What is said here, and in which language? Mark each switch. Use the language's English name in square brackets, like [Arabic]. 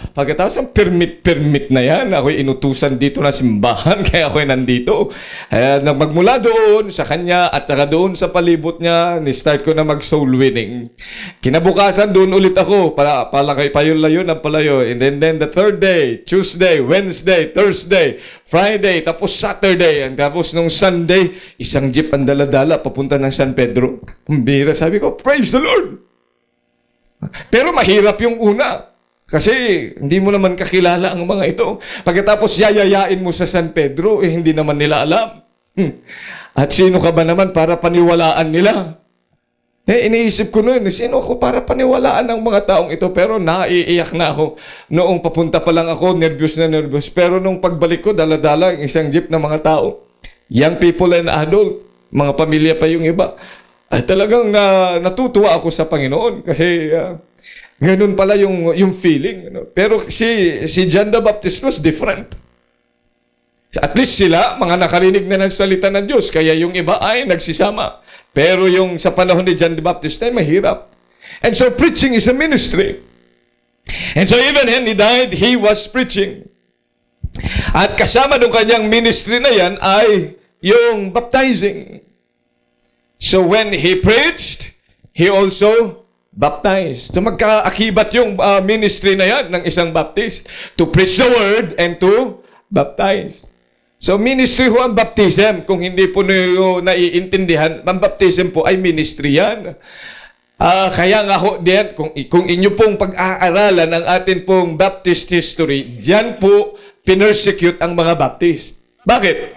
[Filipino] Pagkatapos ang permit na yan, ako'y inutusan dito na simbahan, kaya ako'y nandito. Magmula doon sa kanya at saka doon sa palibot niya, ni-start ko na mag-soul winning. Kinabukasan, doon ulit ako. Palakay payo-layo ng palayo. [English] And then the third day, Tuesday, Wednesday, Thursday, Friday, [Filipino] tapos [English] Saturday. [Filipino] Tapos nung Sunday, isang jeep ang dala-dala papunta ng San Pedro. Bira, sabi ko, [English] praise the Lord! [Filipino] Pero mahirap yung una. Kasi hindi mo naman kakilala ang mga ito. Pagkatapos yayayain mo sa San Pedro, hindi naman nila alam. At sino ka ba naman para paniwalaan nila? Iniisip ko noon, sino ako para paniwalaan ng mga taong ito? Pero naiiyak na ako. Noong papunta pa lang ako, nervous na nervous. Pero nung pagbalik ko, dala-dala ang isang jeep ng mga tao. [English] Young people and adult. [Filipino] Mga pamilya pa yung iba. Ay talagang natutuwa ako sa Panginoon kasi ganun pala yung feeling. Pero si [English] John the Baptist was different. [Filipino] At least sila, mga nakarinig na ng salita ng Diyos, kaya yung iba ay nagsisama. Pero yung sa panahon ni John the Baptist ay mahirap. [English] And so preaching is a ministry. And so even when he died, he was preaching. [Filipino] At kasama ng kanyang ministry na yan ay yung baptizing. [English] So when he preached, he also baptized. [Filipino] So magkaakibat yung ministry na yan ng isang Baptist. [English] To preach the word and to baptize. [Filipino] So ministry ho ang baptism. Kung hindi po nyo naiintindihan, ang baptism po ay ministry yan. Kaya nga ho din, kung inyo pong pag-aaralan ang atin pong Baptist history, diyan po pinersecute ang mga Baptist. Bakit?